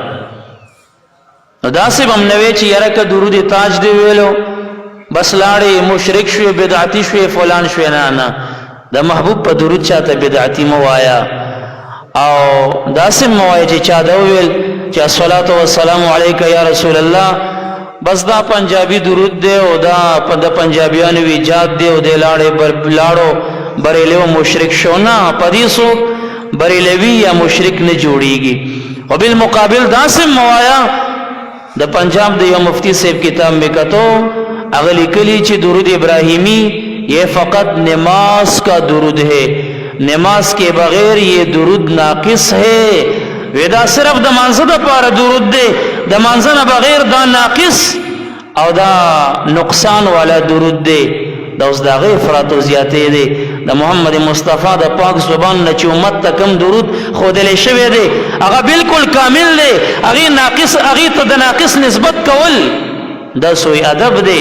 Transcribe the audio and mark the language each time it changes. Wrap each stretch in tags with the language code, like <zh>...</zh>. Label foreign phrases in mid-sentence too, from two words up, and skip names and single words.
<ps>نو داسې هم نوې چې یاره که درود تاج دی ویلو بس لاړې مشرک شوی بدعتی شوی فلان شوی، نه نه، د محبوب په درود چاته بدعتی موایا، او داسې موایا چې چا دا ویل چې</ps> <ar>الصلاة والسلام علیک یا رسول الله،</ar> <ps>بس دا پنجابی درود دی او دا د پنجابیانو ایجاد دی او د لاړو بریلو مشرک شو، نه پدې سو بریلوی یا مشرک نه جوړیږي. او بالمقابل داسې موایا د پنجاب د یو مفتی صاحب کتاب میں کتو هغه لیکلی چې درود ابراہیمی</ps> <ur>یہ فقط نماز کا درود ہے، نماز کے بغیر یہ درود ناقص ہے،</ur> <ps>ودا صرف د مانزه د پاره درود دی، د مانزه نه بغیر دا ناقص او دا نقصان والا درود دی. دا اوس دا غیر افراط او زیاتې دی. د محمد مصطفی د پاک زبان نه چې امت ته کم درود ښودلی شوی دی هغه بالکل کامل دی، هغې ناقص هغې ته د ناقص نسبت کول دا سوی ادب دی.</ps>